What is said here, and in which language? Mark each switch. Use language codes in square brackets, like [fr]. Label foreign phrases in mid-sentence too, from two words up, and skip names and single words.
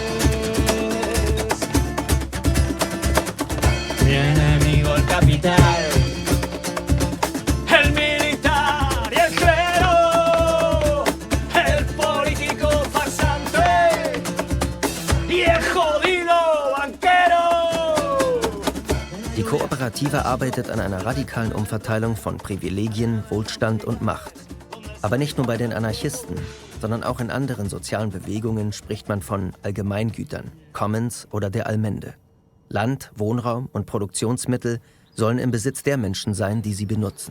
[es] Mi enemigo el capital, el militar y el clero, el político farsante y el jodido banquero. [de] Die Kooperative arbeitet an einer radikalen Umverteilung von Privilegien, Wohlstand und Macht. Aber nicht nur bei den Anarchisten, sondern auch in anderen sozialen Bewegungen spricht man von Allgemeingütern, Commons oder der Allmende. Land, Wohnraum und Produktionsmittel sollen im Besitz der Menschen sein, die sie benutzen.